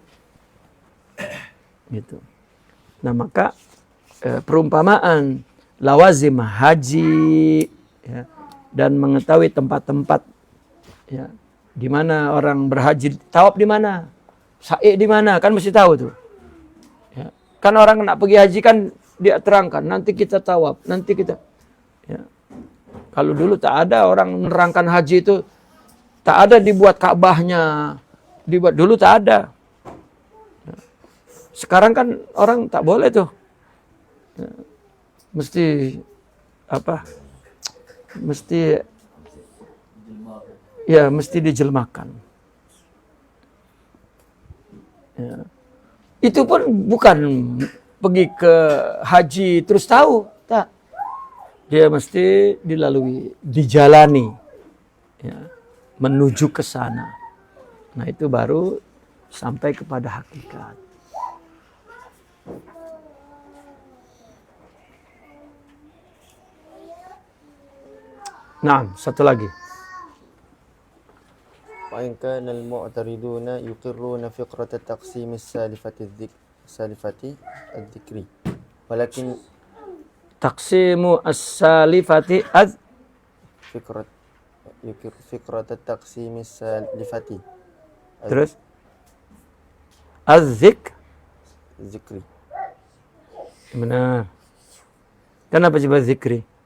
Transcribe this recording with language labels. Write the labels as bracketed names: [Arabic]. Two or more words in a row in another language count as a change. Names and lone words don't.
[Malay] Gitu. Nah, maka perumpamaan lawazim haji, ya, dan mengetahui tempat-tempat, ya, di mana orang berhaji, tawaf di mana, sa'i di mana, kan mesti tahu tuh. Ya. Kan orang nak pergi haji kan dia terangkan, nanti kita tawaf, nanti kita. Ya. Kalau dulu tak ada orang menerangkan haji itu, tak ada dibuat Ka'bahnya, dibuat dulu tak ada. Ya. Sekarang kan orang tak boleh tuh, ya. Mesti apa? Mesti dijelmakan. Ya. Itu pun bukan pergi ke haji terus tahu, tak. Dia mesti dilalui, dijalani, ya, menuju ke sana. Nah, itu baru sampai kepada hakikat. Nah, satu lagi. [Arabic] وإن كان المعترضون يقرون فكرة التقسيم السالفة الذكري ولكن تقسيم السالفة فكرة التقسيم السالفة [Malay] terus az-zik [Arabic] الذكري. [Malay] benar. Kenapa coba zikri?